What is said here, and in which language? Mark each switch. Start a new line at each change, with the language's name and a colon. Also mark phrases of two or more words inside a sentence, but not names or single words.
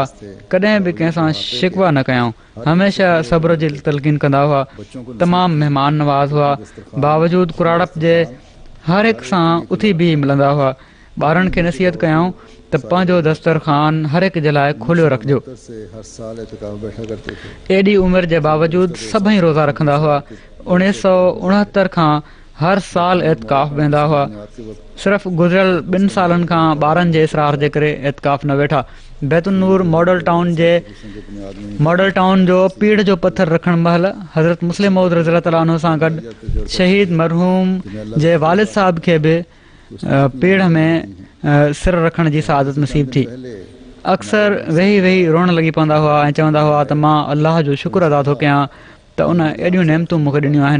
Sindhi: कॾहिं बि कंहिंसां शिकवा न कयऊं। हमेशह सब्र जी तलक़ीन कंदा हुआ। तमामु महिमान नवाज़ हुआ। बावजूदु कुराड़प जे हर हिकु सां उथी बीही मिलंदा हुआ। ॿारनि खे नसीहत कयऊं त पंहिंजो दस्तरखान हर हिक जे लाइ खोलियो रखिजो।
Urdu: سے ہر سال اعتکاف بیٹھا کرتے تھے.
Sindhi: एॾी उमिरि जे बावजूदु सभई रोज़ा रखंदा हुआ। 1969 खां हर साल एतिकाफ वेंदा हुआ। सिर्फ़ु गुज़िरियल 2 सालनि खां ॿारनि जे इसरार जे करे एतिकाफ न वेठा। बैतुल नूर मॉडल टाउन जो पीढ़ जो पत्थर रखण महिल हज़रत मुस्लिम मौद
Arabic: رضي الله تعالى عنه
Sindhi: सां गॾु शहीद मरहूम जे वालिद साहिब खे बि पीढ़ में सिर रखण जी सआदत नसीब थी। अक्सर वेही वेही रोअण लॻी पवंदा हुआ ऐं चवंदा हुआ त मां अलाह जो शुक्र अदा थो कयां त उन एॾियूं नेमतूं मूंखे ॾिनियूं आहिनि।